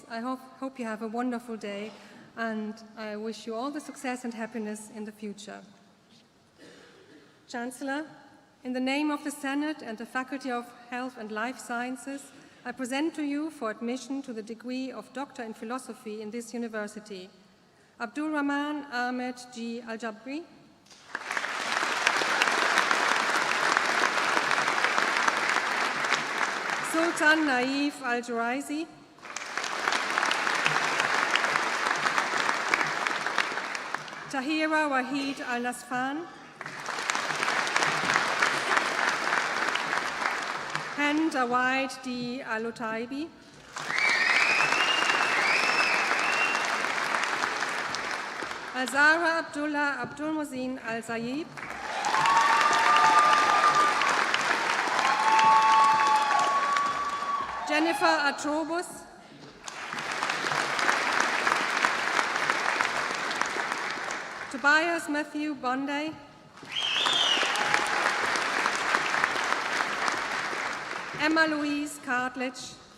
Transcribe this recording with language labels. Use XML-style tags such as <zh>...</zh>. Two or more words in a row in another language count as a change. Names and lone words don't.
<en>I hope you have a wonderful day, and I wish you all the success and happiness in the future. Chancellor, in the name of the Senate and the Faculty of Health and Life Sciences, I present to you for admission to the degree of Doctor in Philosophy in this university, Abdul Rahman Ahmed G. Al-Jabri, Sultan Naif Al-Juraisi, Tahira Wahid Al-Nasfan, Hind Awaid D. Al-Utaibi, Azara Abdullah Abdul Muzin Al-Zayib, Jennifer Atrobus, Tobias Matthew Bonday, Emma Louise Cartledge,</en>